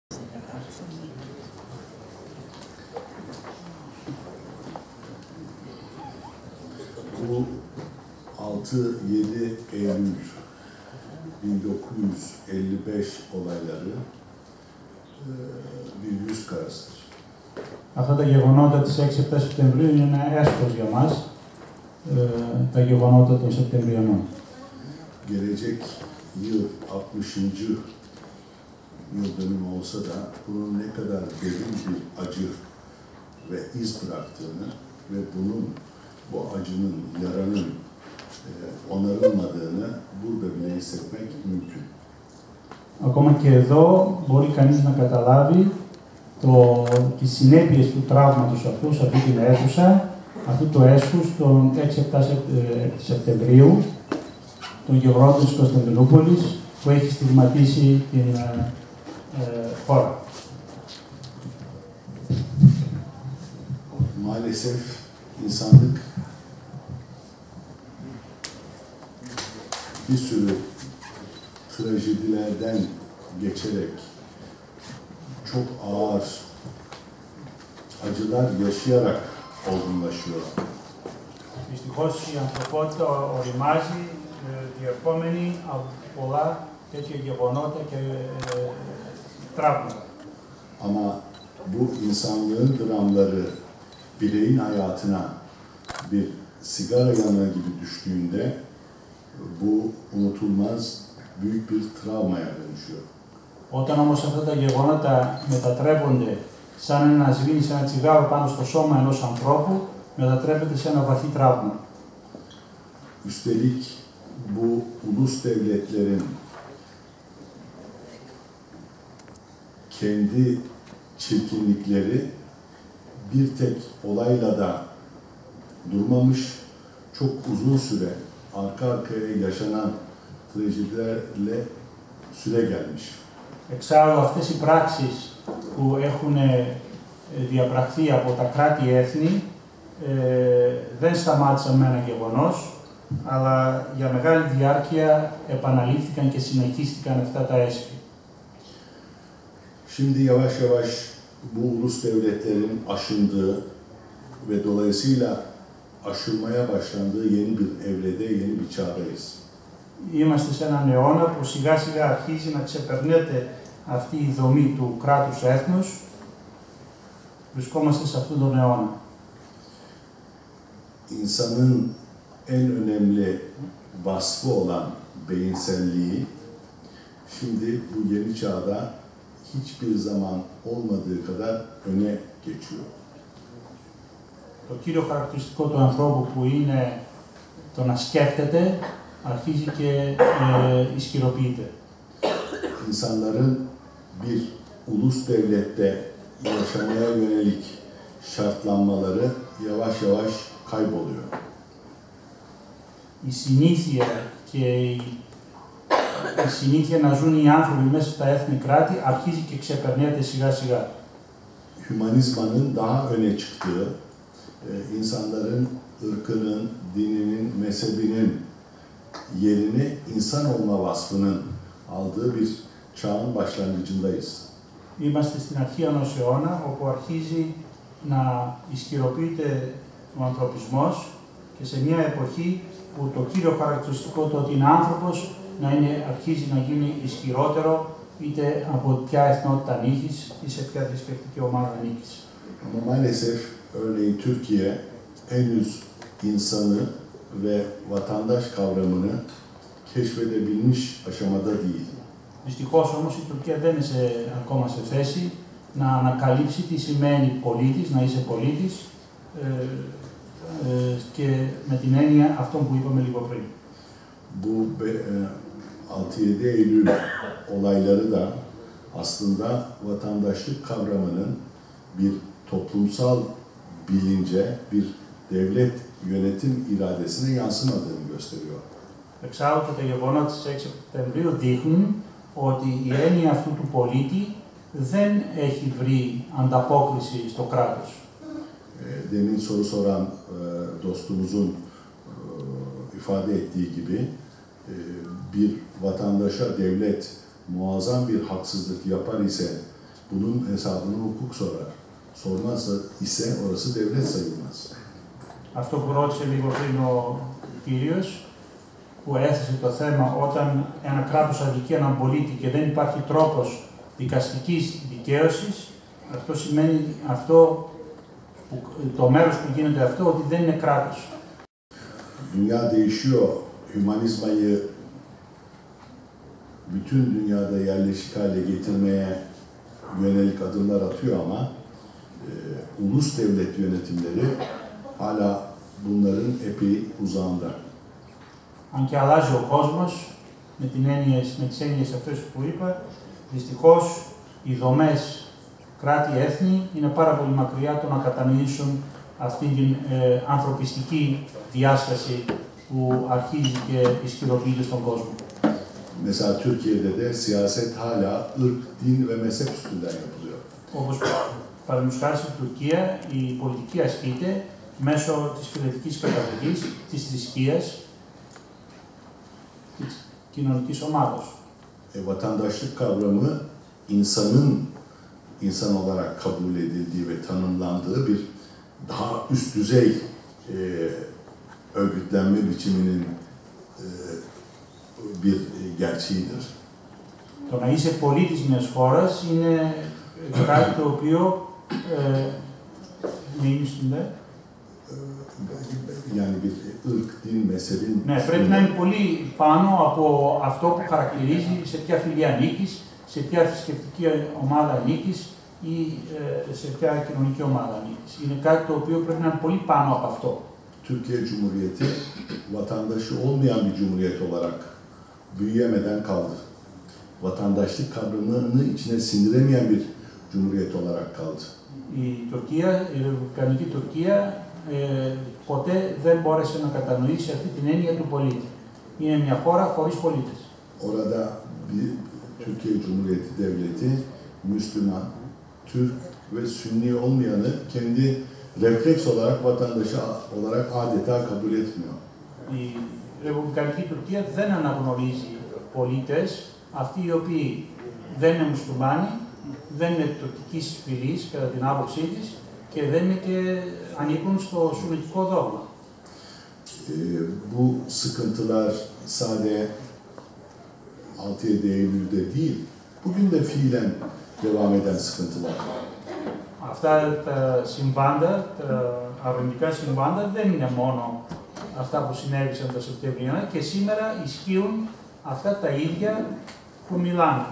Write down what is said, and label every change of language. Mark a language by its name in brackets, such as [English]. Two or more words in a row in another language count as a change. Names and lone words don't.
[Turkish] Bu 6-7 Eylül 1955 olayları bir yüz karasıdır. [Greek] Αυτά τα γεγονότα της 6-7 Σεπτεμβρίου είναι ένα έσχος για μας, τα γεγονότα των Σεπτεμβριανών. [Turkish] Gelecek yıl 60. yıl dönümü olsa da bunun ne kadar derin bir acı ve iz bıraktığını ve bu acının, yaranın onarılmadığını burada bile hissetmek mümkün. [Greek] Ακόμα και εδώ μπορεί κανείς να καταλάβει τις συνέπειες του τραύματος αυτού σε αυτή την αίθουσα, αυτού του έσχους των 6-7 Σεπτεμβρίου, των γεγονότων της Κωνσταντινούπολης που έχει στιγματίσει την χώρα. [Turkish] Maalesef insanlık bir sürü trajedilerden geçerek çok ağır acılar yaşayarak olgunlaşıyor. [Greek] Δυστυχώς η ανθρωπότητα οριμάζει διερχόμενη από πολλά τέτοια γεγονότα και τραύματα. [Turkish] Ama bu insanlığın dramları bireyin hayatına bir sigara yanığı gibi düştüğünde bu unutulmaz büyük bir travmaya dönüşüyor. [Greek] Όταν όμως αυτά τα γεγονότα μετατρέπονται σαν να σβήνεις ένα τσιγάρο πάνω στο σώμα ενός ανθρώπου, μετατρέπεται σε ένα βαθύ τραύμα. [Turkish] Üstelik bu ulus devletlerin kendi çirkinlikleri bir tek olayla da durmamış, çok uzun süre arka arkaya yaşanan trajedilerle süre gelmiş. [Greek] Εξάλλου αυτές οι πράξεις που έχουν διαπραχθεί από τα κράτη-έθνη δεν σταμάτησαν με ένα γεγονός, αλλά για μεγάλη διάρκεια επαναλήφθηκαν και συνεχίστηκαν αυτά τα έσχη. [Turkish] Şimdi yavaş yavaş bu ulus devletlerin aşındığı ve dolayısıyla aşılmaya başlandığı yeni bir evrede, yeni bir çağdayız. [Greek] Είμαστε σε έναν αιώνα που σιγά σιγά αρχίζει να ξεπερνέται αυτή η δομή του κράτους έθνους. Βρισκόμαστε σε αυτόν τον αιώνα. [Turkish] İnsanın en önemli vasfı olan beyinselliği şimdi bu yeni çağda hiçbir zaman olmadığı kadar öne geçiyor. [Greek] Το κύριο χαρακτηριστικό του ανθρώπου που είναι το να σκέφτεται αρχίζει και ισχυροποιείται. [Turkish] İnsanların bir ulus devlette yaşamaya yönelik şartlanmaları yavaş yavaş kayboluyor. [Greek] Η συνήθεια να ζουν οι άνθρωποι μέσα στα έθνη κράτη αρχίζει και ξεπερνέται σιγά σιγά. [Turkish] Hümanizmanın daha öne çıktığı, insanların ırkının, dininin, mezhebinin yerini insan olma vasfının aldığı bir çağın başlangıcındayız. [Greek] Είμαστε στην αρχή ενός αιώνα όπου αρχίζει να ισχυροποιείται ο ανθρωπισμός και σε μια εποχή που το κύριο χαρακτηριστικό του ότι είναι άνθρωπος αρχίζει να γίνει ισχυρότερο είτε από ποια εθνότητα ανήκεις ή σε ποια θρησκευτική ομάδα ανήκεις. [Turkish] Ama maalesef örneğin Türkiye henüz insanı ve vatandaş kavramını keşfedebilmiş aşamada değil. [Greek] Δυστυχώς όμως η Τουρκία δεν είναι ακόμα σε θέση να ανακαλύψει τι σημαίνει πολίτης, να είσαι πολίτης και με την έννοια αυτό που είπαμε λίγο πριν. [Turkish] Bu 6-7 Eylül olayları da aslında vatandaşlık kavramının bir toplumsal bilince, bir devlet yönetim iradesine yansımadığını gösteriyor. [Greek] Εξάλλου και τα γεγονότα της 6 Σεπτεμβρίου δείχνουν ότι η έννοια αυτού του πολίτη δεν έχει βρει ανταπόκριση στο κράτος. [Turkish] Demin soru soran dostumuzun ifade ettiği gibi bir vatandaşa devlet muazzam bir haksızlık yapar ise bunun hesabını hukuk sorar. Sormazsa ise orası devlet sayılmaz. [Greek] Αυτό που ρώτησε λίγο πριν ο κύριος, που έθεσε το θέμα όταν ένα κράτος αδικεί έναν πολίτη και δεν υπάρχει τρόπος δικαστικής δικαίωσης, αυτό σημαίνει το μέρος που γίνεται αυτό ότι δεν είναι κράτος. [Turkish] Dünya değişiyor. Hümanizmayı bütün dünyada yerleşik hale getirmeye yönelik adımlar atıyor ama ulus devlet yönetimleri hala bunların epey uzağında. [Greek] Αν και αλλάζει ο κόσμος, με τις έννοιες αυτές που είπα, δυστυχώς οι δομές κράτη-έθνη είναι πάρα πολύ μακριά το να κατανοήσουν αυτή την ανθρωπιστική διάσταση που αρχίζει και ισχυροποιείται στον κόσμο. [Turkish] Mesela Türkiye'de de siyaset hala ırk, din ve mezhep üstünden yapılıyor. [Greek] Όπως παραδείγματος χάρη στην Τουρκία, η πολιτική ασκείται μέσω της φυλετικής καταγωγής, της θρησκείας, της κοινωνικής ομάδας. [Turkish] Vatandaşlık kavramı insan olarak kabul edildiği ve tanımlandığı bir daha üst düzey örgütlenme biçiminin bir gerçeğidir. [Greek] Το να είσαι πολίτης μιας χώρας είναι κάτι το οποίο [Turkish] Yani bir ırk, din, mezhebin... [Greek] Ναι, πρέπει να είναι πολύ πάνω από αυτό που χαρακτηρίζει σε ποια φιλία ανήκεις, σε ποια θρησκευτική ομάδα ανήκεις ή σε ποια κοινωνική ομάδα ανήκεις. Είναι κάτι το οποίο πρέπει να είναι πολύ πάνω από αυτό. [Turkish] Türkiye Cumhuriyeti vatandaşı olmayan bir cumhuriyet olarak büyüyemeden kaldı. Vatandaşlık kavramını içine sindiremeyen bir cumhuriyet olarak kaldı. [Greek] Η Ρεπουμπλικανική Τουρκία ποτέ δεν μπόρεσε να κατανοήσει αυτή την έννοια του πολίτη. Είναι μια χώρα χωρίς πολίτες. [Turkish] Orada bir Türkiye Cumhuriyeti Devleti Müslüman, Türk ve Sünni olmayanı kendi refleks olarak vatandaşı olarak adeta kabul etmiyor. [Greek] Η Ρεπουμπλικανική Τουρκία δεν αναγνωρίζει πολίτες, αυτοί οι οποίοι δεν είναι μουσουλμάνοι, δεν είναι τουρκικής φυλής κατά την άποψή της και δεν είναι και ανήκουν στο σουννιτικό δόγμα. [Turkish] Bu sıkıntılar sadece 6-7 Eylül'de değil, bugün de fiilen devam eden sıkıntılar. [Greek] Αυτά τα συμβάντα, τα αρνητικά συμβάντα δεν είναι μόνο αυτά που συνέβησαν τα Σεπτεμβριανά και σήμερα ισχύουν αυτά τα ίδια που μιλάνε.